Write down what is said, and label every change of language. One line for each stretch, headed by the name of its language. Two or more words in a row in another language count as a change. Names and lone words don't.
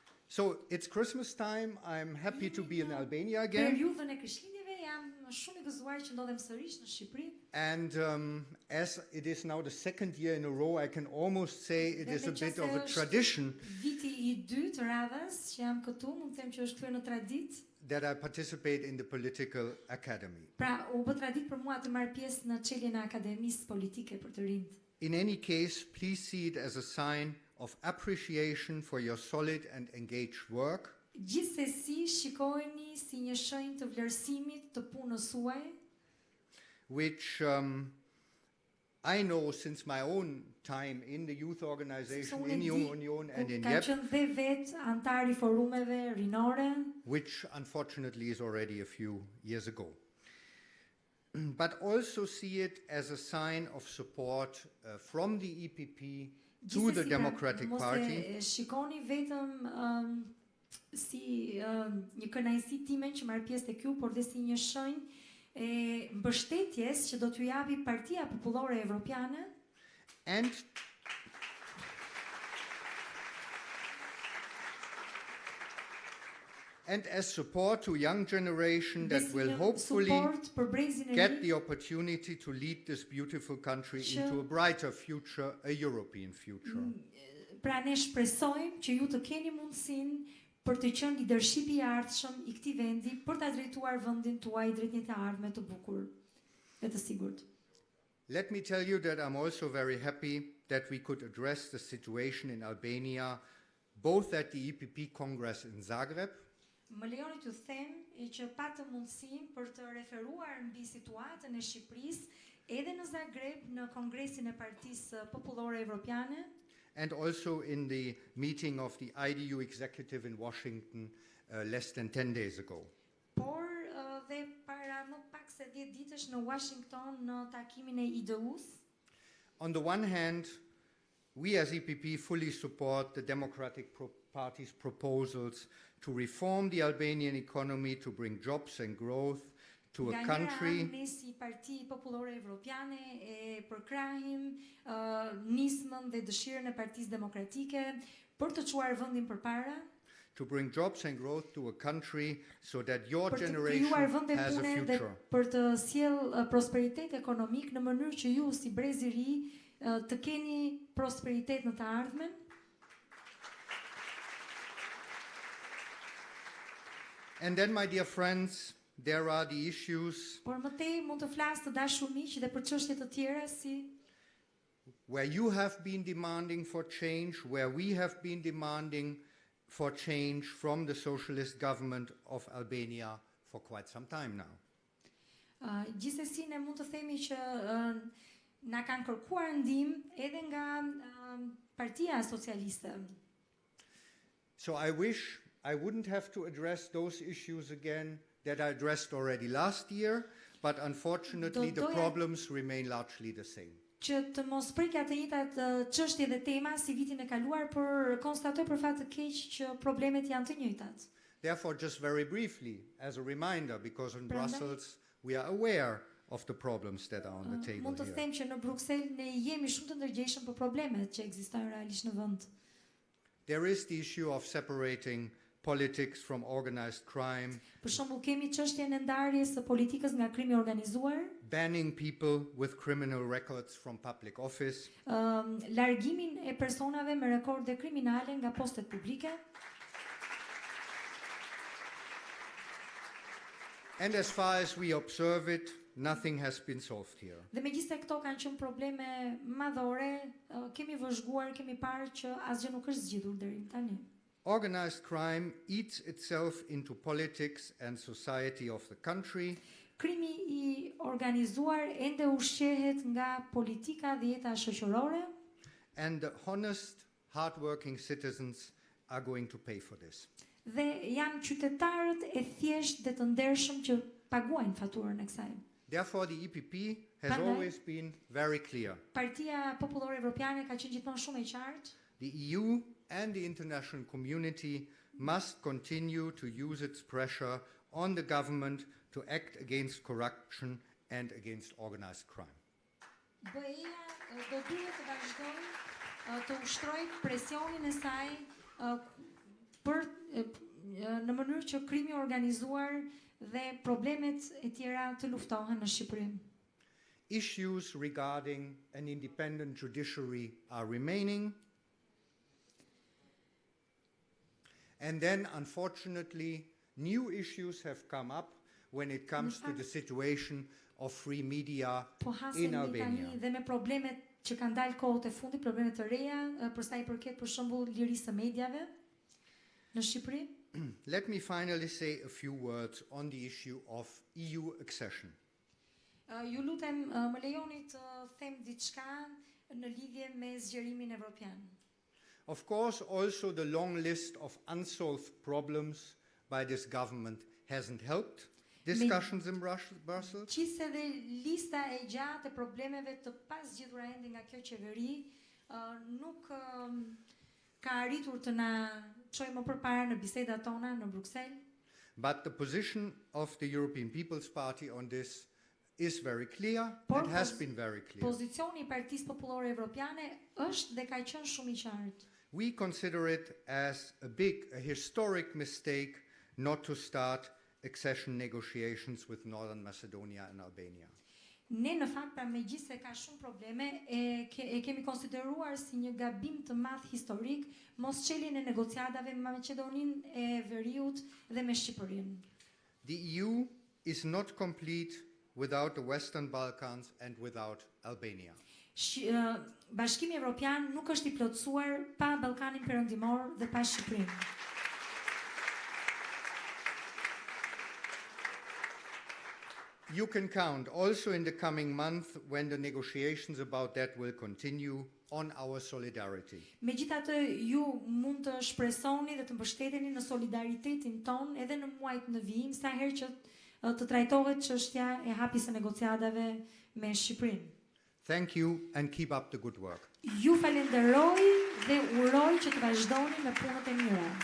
English: So it's Christmas time. I'm happy to be in Albania again.
Albanian: Periudhën e Krishtlindjeve jam shumë I gëzuar që ndodhem sërish në Shqipëri.
English: And as it is now the second year in a row, I can almost say it is a bit of a tradition.
Albanian: Viti I dytë radhës që jam këtu, mund të them që është kthyer në traditë.
English: That I participate in the Political Academy.
Albanian: Pra, u bë traditë për mua të marr pjesë në çeljen e Akademisë Politike për të rinjt.
English: In any case, please see it as a sign of appreciation for your solid and engaged work.
Albanian: Gjithsesi, shikojeni si një shenjë të vlerësimit të punës suaj,
English: which I know since my own time in the youth organization, in Young Union and in YEP,
Albanian: ka qenë dhe vet antar I forumeve rinore,
English: which unfortunately is already a few years ago. But also see it as a sign of support from the EPP to the Democratic Party.
Albanian: Shikoni vetëm si një kënaqësi time që marr pjesë te ky, por dhe si një shenjë e mbështetjes që do t'ju japi Partia Popullore Evropiane.
English: And as support to young generation that will hopefully get the opportunity to lead this beautiful country into a brighter future, a European future.
Albanian: Pra ne shpresojmë që ju të keni mundësinë për të qenë leadershipi I ardhshëm I këtij vendi, për ta drejtuar vendin tuaj drejt një të ardhme të bukur e të sigurt.
English: Let me tell you that I'm also very happy that we could address the situation in Albania both at the EPP Congress in Zagreb.
Albanian: Më lejoni t'ju them që patëm mundësinë për të referuar mbi situatën e Shqipërisë edhe në Zagreb në Kongresin e Partisë Popullore Evropiane.
English: And also in the meeting of the IDU executive in Washington less than 10 days ago.
Albanian: Por dhe para më pak se 10 ditësh në Washington në takimin e IDU-s.
English: On the one hand, we as EPP fully support the Democratic Party's proposals to reform the Albanian economy to bring jobs and growth to a country.
Albanian: Ne si Parti Popullore Evropiane e përkrahim nismën dhe dëshirën e Partisë Demokratike për të çuar vendin përpara.
English: To bring jobs and growth to a country so that your generation has a future.
Albanian: Për të sjell prosperitet ekonomik në mënyrë që ju si brez I ri të keni prosperitet në të ardhmen.
English: And then, my dear friends, there are the issues
Albanian: Por më tej mund të flas të dashur miq dhe për çështje të tjera si
English: where you have been demanding for change, where we have been demanding for change from the socialist government of Albania for quite some time now.
Albanian: Gjithsesi ne mund të themi që na kanë kërkuar ndihmë edhe nga Partia Socialiste.
English: So I wish I wouldn't have to address those issues again that I addressed already last year, but unfortunately the problems remain largely the same.
Albanian: Që të mos prikja të njëjtat çështje dhe tema si vitin e kaluar, por konstatoj për fat të keq që problemet janë të njëjtat.
English: Therefore, just very briefly, as a reminder, because in Brussels we are aware of the problems that are on the table
Albanian: Mund të
English: here.
Albanian: them që në Bruksel ne jemi shumë të ndërgjegjshëm për problemet që ekzistojnë realisht në vend.
English: There is the issue of separating politics from organized crime.
Albanian: Për shembull, kemi çështjen e ndarjes së politikës nga krimi organizuar,
English: banning people with criminal records from public office,
Albanian: largimin e personave me rekorde kriminale nga postet publike.
English: And as far as we observe it, nothing has been solved here.
Albanian: Dhe megjithëse këto kanë qenë probleme madhore, kemi vëzhguar, kemi parë që asgjë nuk është zgjidhur deri tani.
English: Organized crime eats itself into politics and society of the country.
Albanian: Krimi I organizuar ende ushqehet nga politika dhe jeta shoqërore.
English: And the honest, hardworking citizens are going to pay for this.
Albanian: Dhe janë qytetarët e thjesht dhe të ndershëm që paguajnë faturën e kësaj.
English: Therefore, the EPP has always been very clear.
Albanian: Partia Popullore Evropiane ka qenë gjithmonë shumë e qartë.
English: The EU and the international community must continue to use its pressure on the government to act against corruption and against organized crime.
Albanian: BE-ja do duhet të vazhdojë të ushtrojë presionin e saj në mënyrë që krimi organizuar dhe problemet e tjera të luftohen në Shqipëri.
English: Issues regarding an independent judiciary are remaining. And then, unfortunately, new issues have come up when it comes to the situation of free media in Albania.
Albanian: Dhe me problemet që kanë dalë kohët e fundit, problemet të reja, për sa i përket për shembull lirisë së mediave në Shqipëri.
English: Let me finally say a few words on the issue of EU accession.
Albanian: Ju lutem, më lejoni të them diçka në lidhje me zgjerimin evropian.
English: Of course, also the long list of unsolved problems by this government hasn't helped discussions in Brussels.
Albanian: Qise dhe lista e gjatë e problemeve të pasgjitura ende nga kjo qeveri nuk ka arritur të na çojë më përpara në bisedat tona në Bruksel.
English: But the position of the European People's Party on this is very clear and has been very clear.
Albanian: Pozicioni i Partisë Popullore Evropiane është dhe ka qenë shumë i qartë.
English: We consider it as a historic mistake not to start accession negotiations with Northern Macedonia and Albania.
Albanian: Ne në fakt pra megjithse ka shumë probleme e kemi konsideruar si një gabim të madh historik mos çeljen e negociatave me Maqedoninë e Veriut dhe me Shqipërinë.
English: The EU is not complete without the Western Balkans and without Albania.
Albanian: Bashkimi Evropian nuk është i plotësuar pa Ballkanin Perëndimor dhe pa Shqipërinë.
English: You can count also in the coming month when the negotiations about that will continue on our solidarity.
Albanian: Megjithatë ju mund të shpresoni dhe të mbështeteni në solidaritetin ton edhe në muajt në vijim sa herë që të trajtohet çështja e hapjes së negociatave me Shqipërinë.
English: Thank you and keep up the good work.
Albanian: Ju falenderoj dhe uroj që të vazhdoni me punët e mira.